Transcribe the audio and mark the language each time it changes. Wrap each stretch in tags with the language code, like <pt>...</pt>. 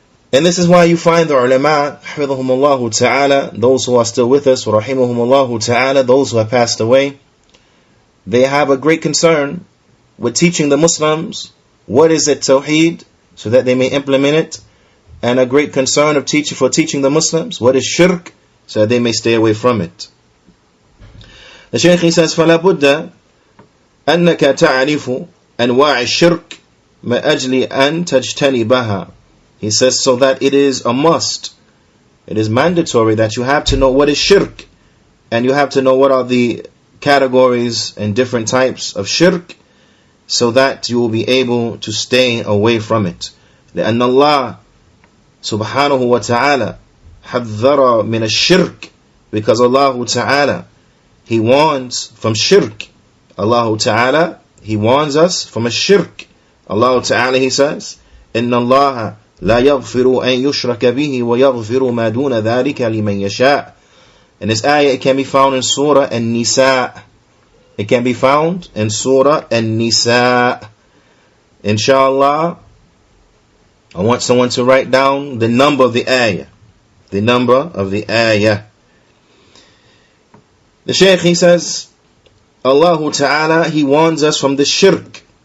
<en>And this is why you find the ulama, hafidhahumullahu ta'ala, those who are still with us, rahimahumullahu ta'ala, those who have passed away, they have a great concern with teaching the Muslims what is it tawheed, so that they may implement it, and a great concern of teaching the Muslims what is shirk, so that they may stay away from it. The Shaykh, he says,</en> <ar>فَلَا بُدَّ أَنَّكَ تَعْرِفُ أَنْوَاعِ الشِّرْكِ مَا أَجْلِ أَنْ تَجْتَنِبَهَا.</ar> <en>He says, so that it is a must, it is mandatory that you have to know what is shirk, and you have to know what are the categories and different types of shirk, so that you will be able to stay away from it.</en> <ar>لأن الله سبحانه وتعالى حذر من الشرك,</ar> <en>because Allah Ta'ala, He warns from shirk. Allah Ta'ala, He warns us from a shirk. Allah Ta'ala, He says,</en> <ar>إن الله لا يغفر أن يشرك به ويغفر ما دون ذلك لمن يشاء.</ar> <en>And this ayah, it can be found in Surah An-Nisa. It can be found in Surah An-Nisa. Inshallah, I want someone to write down the number of the ayah. The number of the ayah. The Shaykh, he says, Allah Ta'ala, He warns us from the shirk.</en>